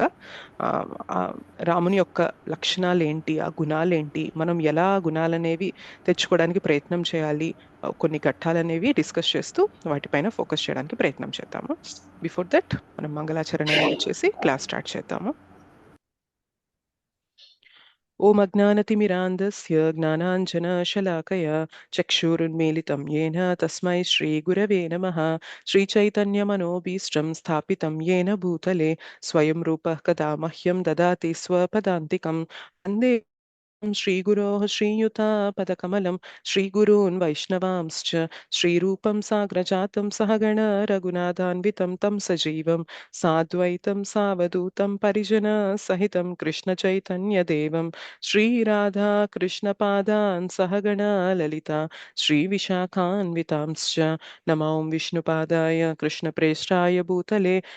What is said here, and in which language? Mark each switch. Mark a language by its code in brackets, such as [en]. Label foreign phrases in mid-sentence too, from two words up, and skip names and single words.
[te] ఆ, ఆ రాముని యొక్క లక్షణాలు ఏంటి, ఆ గుణాలు ఏంటి, మనం ఎలా ఆ గుణాలనేవి తెచ్చుకోవడానికి ప్రయత్నం చేయాలి, కొన్ని ఘట్టాలనేవి డిస్కస్ చేస్తూ వాటిపైన ఫోకస్ చేయడానికి ప్రయత్నం చేద్దాము. [en] before that [te] మనం మంగళాచరణ అనేది చేసి [en] class start [te] చేద్దాము. [sa] ఓం అజ్ఞానతిమిరాంధస్య జ్ఞానాంజనశలాకయ చక్షురున్మీలితం येन తస్మై శ్రీగురవే నమః. శ్రీచైతన్యమనోభీష్టం స్థాపితం येन భూతలే స్వయం రూపः కదా మహ్యం దదాతి స్వపదాంతికం. వందే श्रीगुरोः श्रीयुतापदकमलं श्रीगुरून् वैष्णवांश्च श्रीरूपं साग्रजातं सहगण रघुनाथान्वितं तं सजीवं साद्वैतं सावधूतं परिजनसहितं कृष्णचैतन्यदेवं श्रीराधा कृष्णपादान् सहगण ललिता श्रीविशाखान्वितांश्च नमो विष्णुपादाय कृष्णप्रेष्ठाय भूतले